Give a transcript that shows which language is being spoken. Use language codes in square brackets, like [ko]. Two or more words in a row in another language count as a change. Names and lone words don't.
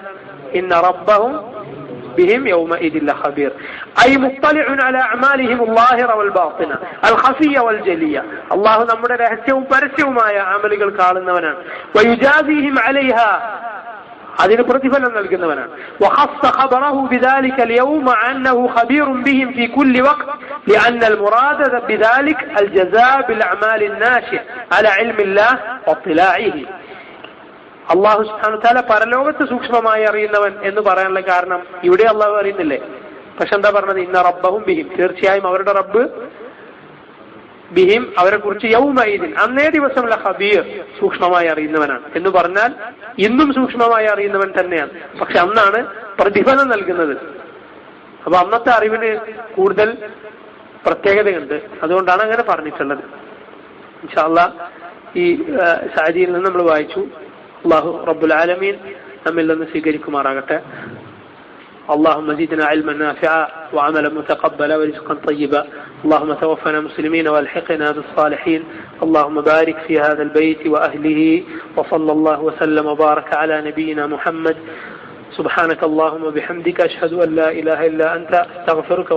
[ar] إن ربهم بهم يومئذ لخبير، أي مطلع على أعمالهم ظاهرة والباطنة الخفية والجلية, [ml] അല്ലാഹു നമ്മുടെ രഹസ്യവും പരസ്യവുമായ അമലുകൾ കാണുന്നവനാണ്. [ar] ويجازيهم عليها, [ml] അതിന് പ്രതിഫലം നൽകുന്നവനാണ്. [ar] وخص خبره بذلك اليوم أنه خبير بهم في كل وقت لأن المراد بذلك الجزاء بالأعمال الناشئة على علم الله واطلاعه. [ml] അള്ളാഹു [ar] سبحانه وتعالى [ml] പരലോകത്ത് സൂക്ഷ്മമായി അറിയുന്നവൻ എന്ന് പറയാനുള്ള കാരണം ഇവിടെ അള്ളാഹു അറിയുന്നില്ലേ? പക്ഷെ എന്താ പറഞ്ഞത്? [ar] إن ربهم بهم, [ml] തീർച്ചയായും അവരുടെ റബ്ബ് ബിഹിം അവരെ കുറിച്ച് യൗമഇദിൻ അന്നേ ദിവസമുള്ള ഖബീർ സൂക്ഷ്മമായി അറിയുന്നവനാണ് എന്ന് പറഞ്ഞാൽ ഇന്നും സൂക്ഷ്മമായി അറിയുന്നവൻ തന്നെയാണ്. പക്ഷെ അന്നാണ് പ്രതിഫലം നൽകുന്നത്. അപ്പൊ അന്നത്തെ അറിവിന് കൂടുതൽ പ്രത്യേകതയുണ്ട്. അതുകൊണ്ടാണ് അങ്ങനെ പറഞ്ഞിട്ടുള്ളത്. [ar] إن شاء الله [ml] ഈ സാദിയിൽ നിന്ന് നമ്മൾ വായിച്ചു. അല്ലാഹു [ar] رب العالمين [ml] നമ്മിൽ നിന്ന് സ്വീകരിക്കുമാറാകട്ടെ. [ar] اللهم زدنا علما نافعا وعملا متقبلا ورزقا طيبا. اللهم توفنا مسلمين والحقنا بالصالحين. اللهم بارك في هذا البيت وأهله. وصلى الله وسلم وبارك على نبينا محمد. سبحانك اللهم وبحمدك أشهد أن لا إله إلا أنت أستغفرك